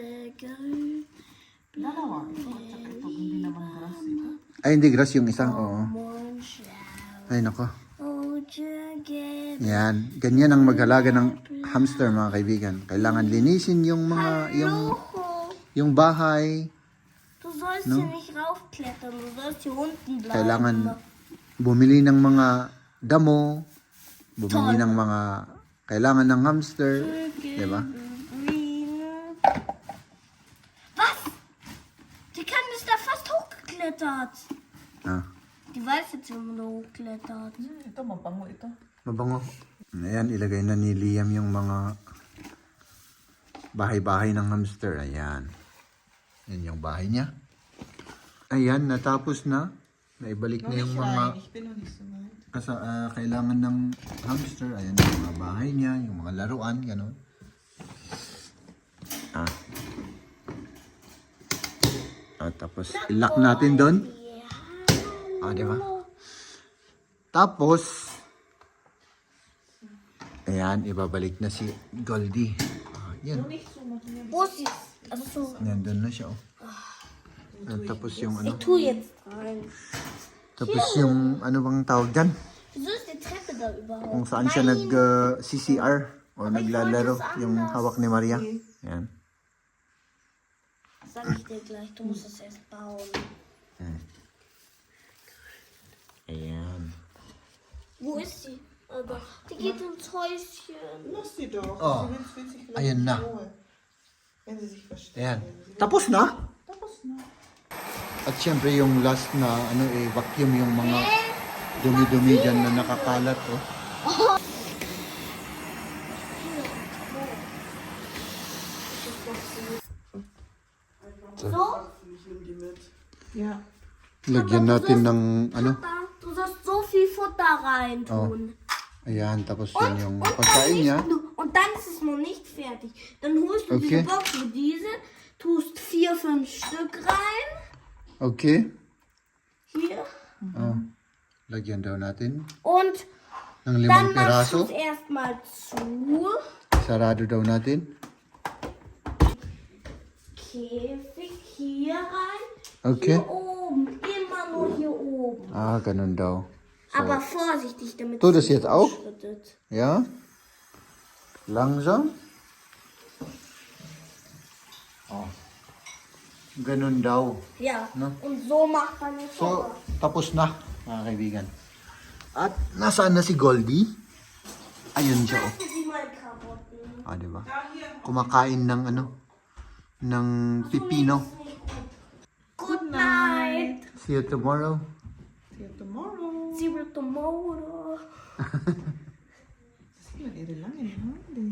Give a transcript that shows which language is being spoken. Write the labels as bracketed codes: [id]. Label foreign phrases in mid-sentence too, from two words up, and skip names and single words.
[tl] Dalawa. Ito, hindi naman grass ito. Ay, hindi grass yung isang, oo. Ay, nako. Yan. Ganyan ang mag-alaga ng hamster, mga kaibigan. Kailangan linisin yung yung bahay. [de] Du sollst hier nicht raufklettern, du sollst hier unten bleiben. [tl] Kailangan bumili ng mga damo, bumili ng mga kailangan ng hamster, di ba? [de] Was? Die kann ist da fast hochgeklettert. Ah, Die weiß jetzt, wie man da hochklettert. [tl] Ito, mabango ito. mabango. Ayan, ilagay na ni Liam yung mga bahay-bahay ng hamster. Ayan. Yan yung bahay niya. Ayan, natapos na. Naibalik na yung mga [de] Ich bin noch nicht so weit. [tl] kailangan ng hamster. Ayan yung mga bahay niya, yung mga laruan, gano'n. Tapos, ilock natin doon. Di ba? Tapos, ayan, ibabalik na si Goldie. Yan. [de] Wo ist sie? Achso. [tl] Nandun na siya, oh. Tapos yung ano, [de] Ich tu jetzt rein. [tl] tapos yung ano bang tawag dyan? [de] Wieso ist die Treppe da überhaupt? [tl] Kung saan siya nag-CCR o naglalaro, yung hawak ni Maria. Ayan. [de] Sag ich dir gleich, du musst es erst bauen. [tl] Ayan. [de] Wo ist sie? Aber die geht ins Häuschen. Lass sie doch. Oh. Sie will sich vielleicht [tl] Ayan na. [de] in Ruhe. Wenn sie sich versteht. [tl] Ayan. Tapos na? Tapos na. At syempre yung last na vacuum yung mga dumi-dumi dyan na nakakalat, oh. So? [de] Ja. [tl] Lagyan natin ng ano. [de] Papa, du sollst so viel Futter reintun. [tl] Ayan, tapos yun yung pagkain niya. [de] Und dann ist es noch nicht fertig. Dann holst du [en] Okay. [de] diese Box mit diese, tust 4, 5 Stück rein. [en] Okay. [de] Hier. [tl] Oh. Lagyan daw natin [de] Und [tl] ng [de] dann 5 machst [tl] piraso. [de] du es erstmal zu. [tl] Sarado daw natin. [de] Käfig hier rein. [en] Okay. [de] Hier oben. Immer nur hier oben. [tl] Ganun daw. [de] Aber vorsichtig, damit Tu das es nicht jetzt auch? ausschüttet. Ja. Langsam. [tl] Oh. Ganun daw. [de] Ja. [tl] No? [de] Und so macht man es [tl] So, tapos na, mga kaibigan. At nasaan na si Goldie? Ayun siya, oh. [de] Sie mal Karotten. [tl] Ah, diba? Kumakain ng ano? Ng pipino. [en] Good night. See you tomorrow. See you tomorrow. See you tomorrow. [tl] Sige, lang, lang, ha?